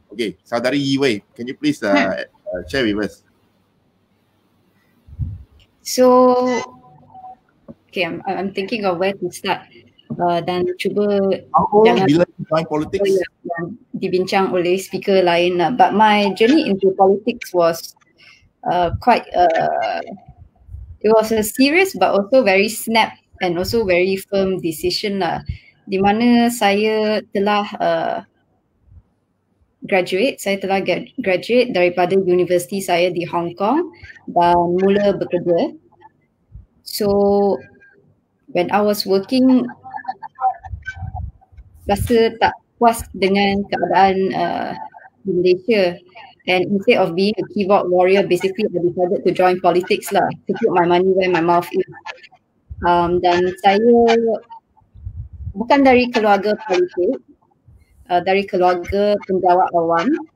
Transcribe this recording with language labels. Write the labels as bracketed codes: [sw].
[en] Okay, Saudari Yue, can you please share with us? So, okay, I'm thinking of where to start [ms] dan cuba jangan [en] bila join politics [ms] dibincang oleh speaker lain. [en] But my journey into politics was quite it was a serious but also very snap and also very firm decision lah. [ms] Di mana saya telah graduate daripada universiti saya di Hong Kong dan mula bekerja. [en] So when I was working, [ms] rasa tak puas dengan keadaan di Malaysia, [en] and instead of being a keyboard warrior, basically I decided to join politics lah, to put my money where my mouth is. [ms] Dan saya bukan dari keluarga politik, dari keluarga penjawat awam.